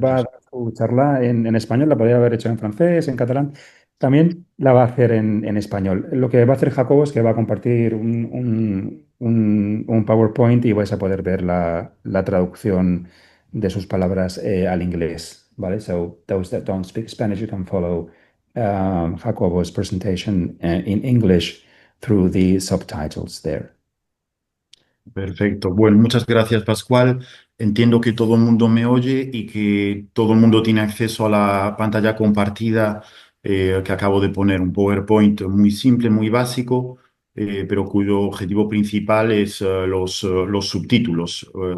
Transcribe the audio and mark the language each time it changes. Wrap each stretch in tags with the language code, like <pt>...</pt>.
<es>dar su charla en español, la podría haber hecho en francés, en catalán. También la va a hacer en español. Lo que va a hacer Jacobo es que va a compartir un PowerPoint y vais a poder ver la traducción de sus palabras al inglés. ¿Vale?</es> <en>So, those that don't speak Spanish, you can follow Jacobo's presentation in English through the subtitles there.</en> <es>Perfecto. Bueno, muchas gracias, Pascual. Entiendo que todo el mundo me oye y que todo el mundo tiene acceso a la pantalla compartida que acabo de poner, un PowerPoint muy simple, muy básico, pero cuyo objetivo principal es los subtítulos.</es>